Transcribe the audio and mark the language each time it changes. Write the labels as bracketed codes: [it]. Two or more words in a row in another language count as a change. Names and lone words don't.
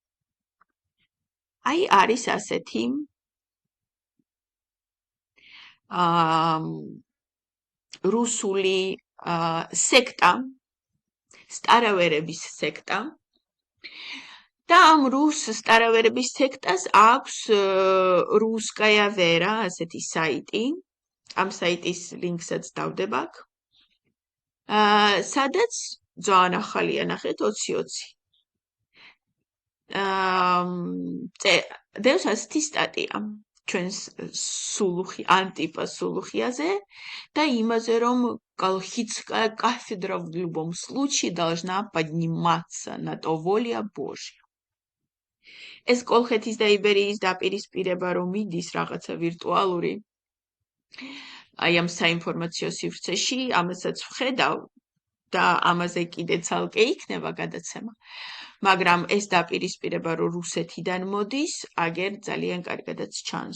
[ka] აი არის ასეთი რუსული სექტა, სტარავერების სექტა და ამ რუს სტარავერების სექტას აქვს რუსკაია ვერა, ასეთი საიტი, ამ საიტის ლინკსაც დავდებ აქ, სადაც ძალიან ახალია, ნახეთ, 2020. დევს ასეთი სტატია ჩვენს ანტიპა Сулухиაზე და იმაზე, რომ [ru] Колхидская кафедра в любом случае должна подниматься на то воля Божья. [ka] ეს კოლხეთის და იბერიის დაპირისპირება, რომ მიდის რაღაცა ვირტუალური, აი ამ საინფორმაციო სივრცეში, ამასაც ვხედავ და ამაზე კიდე ცალკე იქნება გადაცემა. მაგრამ ეს დაპირისპირება, რომ რუსეთიდან მოდის, აგერ ძალიან კარგადაც ჩანს.